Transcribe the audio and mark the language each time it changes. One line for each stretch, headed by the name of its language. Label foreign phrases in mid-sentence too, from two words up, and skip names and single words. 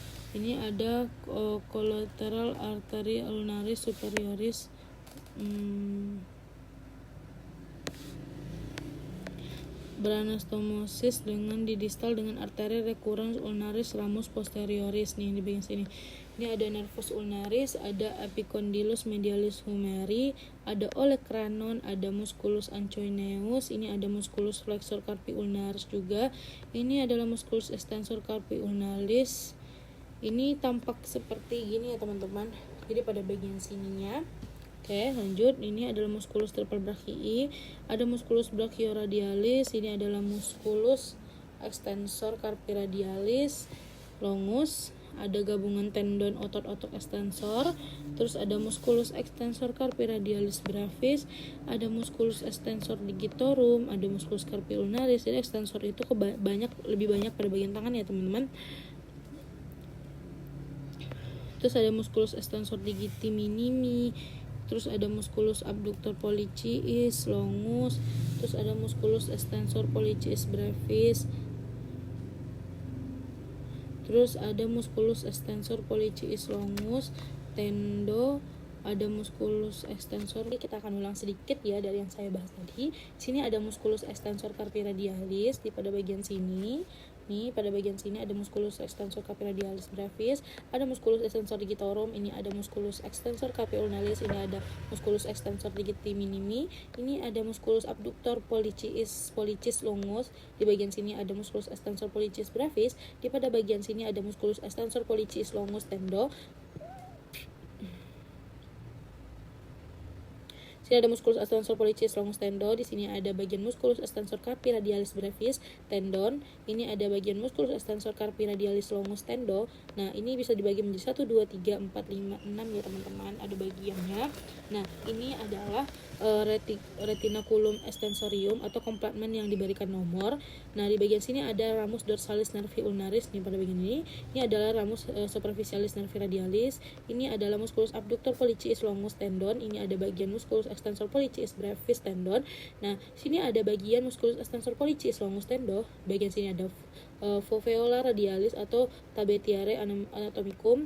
Indonesian: Ini ada
English: collateral artery
Indonesian: ulnaris superioris, beranastomosis dengan di distal dengan arteri recurrens ulnaris ramus posterioris nih di bagian sini. Ini ada nervus ulnaris, ada epicondylus medialis humeri, ada olecranon, ada musculus ancoineus, ini ada musculus flexor carpi ulnaris juga. Ini adalah musculus extensor carpi ulnaris. Ini tampak seperti gini ya teman-teman. Jadi pada bagian sininya. Oke, lanjut. Ini adalah musculus triple brachii, ada musculus brachioradialis, ini adalah musculus extensor carpi radialis longus, ada gabungan tendon otot-otot extensor, terus ada musculus extensor carpi radialis brevis, ada musculus extensor digitorum, ada musculus carpi ulnaris. Jadi extensor itu lebih banyak pada bagian tangan ya teman-teman. Terus ada musculus extensor digiti minimi, terus ada musculus abductor pollicis longus, terus ada musculus extensor pollicis brevis, terus ada musculus extensor pollicis longus tendo, ada musculus extensor. Kita akan ulang sedikit ya dari yang saya bahas tadi. Sini ada musculus extensor carpi radialis di pada bagian sini. Nih, pada bagian sini ada musculus extensor carpi radialis brevis, ada musculus extensor digitorum, ini ada musculus extensor carpi ulnaris, ini ada musculus extensor digiti minimi, ini ada musculus abductor pollicis longus, di bagian sini ada musculus extensor pollicis brevis, di pada bagian sini ada musculus extensor pollicis longus tendo. Sini ada musculus extensor pollicis longus tendo, di sini ada bagian musculus extensor carpi radialis brevis tendon, ini ada bagian musculus extensor carpi radialis longus tendo. Nah, ini bisa dibagi menjadi 1 2 3 4 5 6 ya teman-teman, ada bagiannya. Nah, ini adalah retinaculum extensorium atau kompartmen yang diberikan nomor. Nah, di bagian sini ada ramus dorsalis nervi ulnaris nih pada bagian ini. Ini adalah ramus superficialis nervi radialis. Ini adalah musculus abductor pollicis longus tendon. Ini ada bagian musculus extensor pollicis brevis tendon. Nah, sini ada bagian musculus extensor pollicis longus tendo. Bagian sini ada foveola radialis atau tabetiare anatomicum.